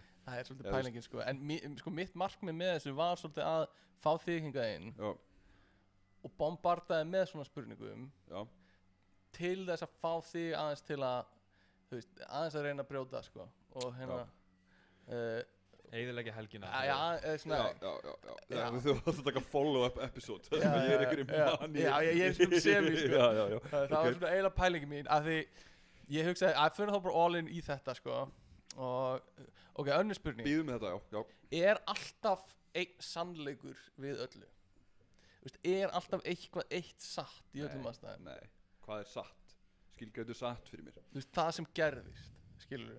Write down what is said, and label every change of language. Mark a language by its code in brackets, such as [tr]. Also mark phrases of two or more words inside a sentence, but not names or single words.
[is] Það er svolítið pælingin, sko. En sko mitt markmið með þessu var svolítið að fá þig hingað inn og bombardaði með svona spurningum til þess að fá þig aðeins til að, þú veist, aðeins að reyna að brjóta, sko. Og hérna... Eyðileggja helgina. Svona... Já, þú ætti að taka [en] follow-up episode. [is] Það sem ég er ykkur í manni. Já, ég er svona semi, sko. Það var svona eiginlega pælingin mín að því ég hugsaði að fyrir þá bara [en] all in [is] í þetta, sko. Og, ok, önnur spurning. Býðum með þetta, já. Er alltaf einn sannleikur við öllu? Þú veist, er alltaf eitthvað eitt satt í öllum aðstæðum? Nei, hvað er satt? Skilgreitu satt fyrir mér. Þú veist, það sem gerðist, skilurðu?